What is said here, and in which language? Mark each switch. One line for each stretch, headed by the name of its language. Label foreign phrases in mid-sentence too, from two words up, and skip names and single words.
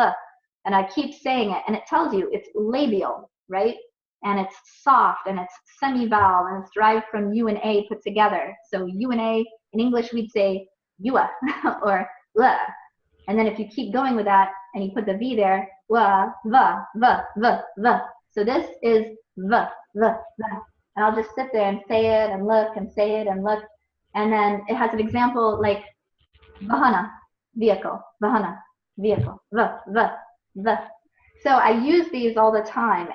English: And I keep saying it, and it tells you it's labial, right? And it's soft, and it's semi-vowel, and it's derived from U and A put together. So U and A, in English, we'd say yua or la. And then if you keep going with that, and you put the V there, wa, va, va, va, va. So this is va, va, va. And I'll just sit there and say it and look and say it and look. And then it has an example like vahana, vehicle, vahana, vehicle, va, va, va. So I use these all the time.